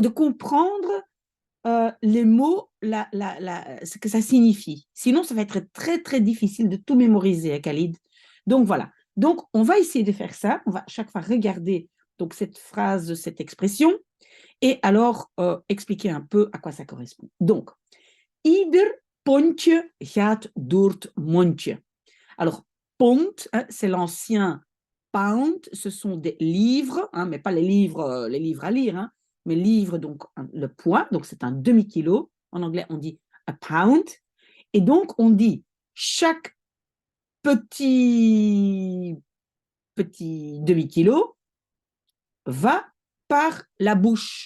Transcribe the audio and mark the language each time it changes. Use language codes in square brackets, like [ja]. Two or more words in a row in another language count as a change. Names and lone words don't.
[fr] De comprendre les mots, ce que ça signifie. Sinon, ça va être très, très difficile de tout mémoriser à Khalid. Donc, voilà. Donc, on va essayer de faire ça. On va chaque fois regarder donc, cette phrase, cette expression, et alors expliquer un peu à quoi ça correspond. Donc, [nl] ieder pontje gaat door het mondje. [fr] Alors, pont, hein, c'est l'ancien pound, ce sont des livres, hein, mais pas les livres à lire, hein, mais livres, donc le poids, donc c'est un demi-kilo. En anglais, on dit [en] a pound. [fr] Et donc, on dit chaque petit, petit demi-kilo va par la bouche.